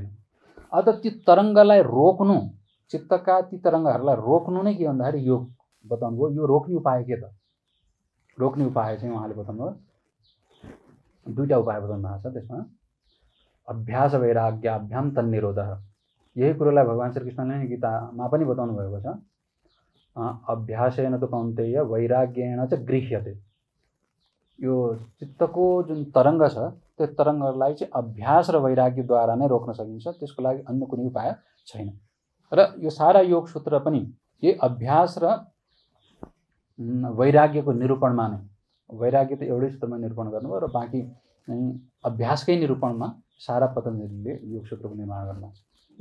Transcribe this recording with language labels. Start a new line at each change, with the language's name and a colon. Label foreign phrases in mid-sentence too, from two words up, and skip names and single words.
Nepali: अत ती तरङ्गलाई रोक्नु, चित्तका ती तरङ्गहरूलाई रोक्नु नै के भन्दाखेरि योग बताउनुभयो। यो रोक्ने उपाय के त? रोक्ने उपाय चाहिँ उहाँले बताउनुभयो दुईटा उपाय बताउनु भएको छ त्यसमा।
Sanskrit: अभ्यास वैराग्याभ्याम तन्निरोधः,
Nepali: यही कुरोलाई भगवान श्रीकृष्णले नै गीतामा पनि बताउनु भएको छ।
Sanskrit: अभ्यासेन तु कौन्तेय वैराग्येण च गृह्यते।
Nepali: यो चित्तको जुन तरङ्ग छ त्यो तरङ्गलाई चाहिँ अभ्यास र वैराग्यद्वारा नै रोक्न सकिन्छ, त्यसको लागि अन्य कुनै उपाय छैन। र यो सारा योग सूत्र पनि यही अभ्यास र वैराग्यको निरूपणमा नै, वैराग्य त एउटै सूत्रमा निरूपण गर्नुभयो र बाँकी अभ्यासकै निरूपणमा सारा पतञ्जलिले योग सूत्रको निर्माण गर्नुभएको छ।